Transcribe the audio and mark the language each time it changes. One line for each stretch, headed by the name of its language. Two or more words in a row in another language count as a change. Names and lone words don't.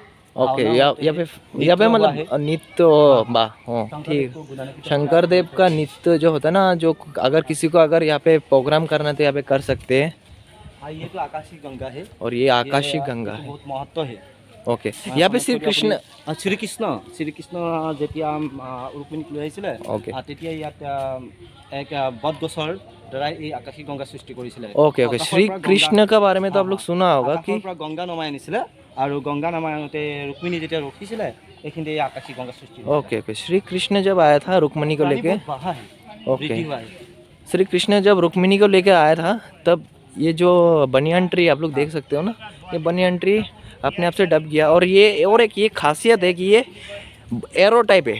Hindi: ओके, यहाँ पे मतलब नृत्य बा ठीक। शंकरदेव का नृत्य जो होता है ना, जो अगर किसी को अगर यहाँ पे प्रोग्राम करना तो यहाँ पे कर सकते हैं। ये तो आकाशी गंगा है और ये आकाशी गंगा है। बहुत महत्व है। ओके, यहाँ पे श्री कृष्ण
Assamese: যেতিয়া ৰুক্মিণীক লৈ আহিছিলে তেতিয়া ইয়াত এক বটগছৰ দ্বাৰাই এই আকাশী গংগা সৃষ্টি কৰিছিলে।
Hindi: ओके ओके, श्री कृष्ण का बारे में तो आप लोग सुना होगा कि
Assamese: গংগা নমাই আনিছিলে আৰু গংগা নমাই আনোতে ৰুক্মিণী যেতিয়া ৰখিছিলে এইখিনিতে এই আকাশী গংগা সৃষ্টি।
Hindi: ओके ओके, श्री कृष्ण जब आया था रुक्मिणी को लेके, ओके श्री कृष्ण जब रुक्मिणी को लेके आया था तब ये जो
English: banyan tree
Hindi: आप लोग देख सकते हो ना, ये
English: banyan tree
Hindi: अपने आप से दब गया। और ये और एक ये खासियत है कि ये
English: arrow type
Hindi: है।